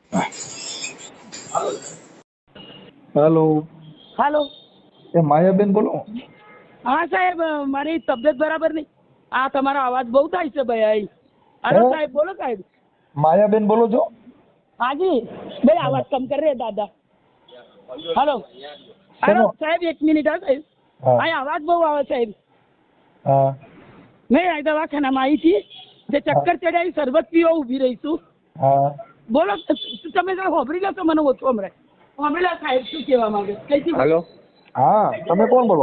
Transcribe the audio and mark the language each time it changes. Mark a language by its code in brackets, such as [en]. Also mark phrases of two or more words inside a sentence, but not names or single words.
[gu] હેલો, હાલો. એ માયાબેન બોલો? હા સાહેબ, મારી તબિયત બરાબર નહીં. આ તમારો અવાજ બહુ થાય છે ભાઈ. હાલો સાહેબ, બોલો સાહેબ. માયાબેન બોલો છો? હાજી ભાઈ, [hi] आवाज कम कर रहे दादा. हेलो हेलो साहेब, [gu] 1 મિનિટ હા સાહેબ. અહીં અવાજ બહુ આવે સાહેબ. હા, મેં આ દવાખાનામાં આવી હતી, જે ચક્કર ચડાવી શરબત પીવા ઊભી રહી છું. હા. બોલો, તમે જરા હોભરી લો તો મને ઓછું હમણાં હોભરી લો સાહેબ, શું કહેવા માંગે કઈથી? हेलो હા, તમે કોણ બોલો?